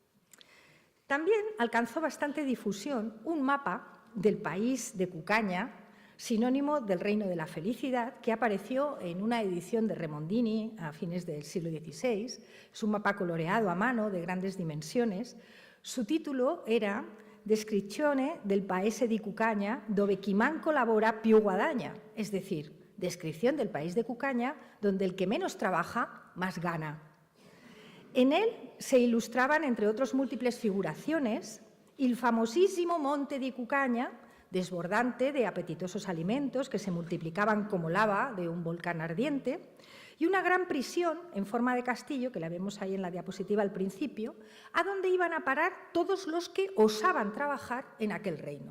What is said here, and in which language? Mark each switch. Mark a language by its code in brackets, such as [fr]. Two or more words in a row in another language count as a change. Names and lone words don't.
[es] También alcanzó bastante difusión un mapa del país de Cucagna, sinónimo del Reino de la Felicidad, que apareció en una edición de Remondini a fines del siglo XVI. Es un mapa coloreado a mano de grandes dimensiones. Su título era Descrizione del Paese di Cucagna, dove chi manco lavora più guadagna, es decir, descripción del país de Cucagna, donde el que menos trabaja, más gana. En él se ilustraban, entre otras múltiples figuraciones, el famosísimo monte di Cucagna, desbordante de apetitosos alimentos que se multiplicaban como lava de un volcán ardiente, y una gran prisión en forma de castillo, que la vemos ahí en la diapositiva al principio, a donde iban a parar todos los que osaban trabajar en aquel reino.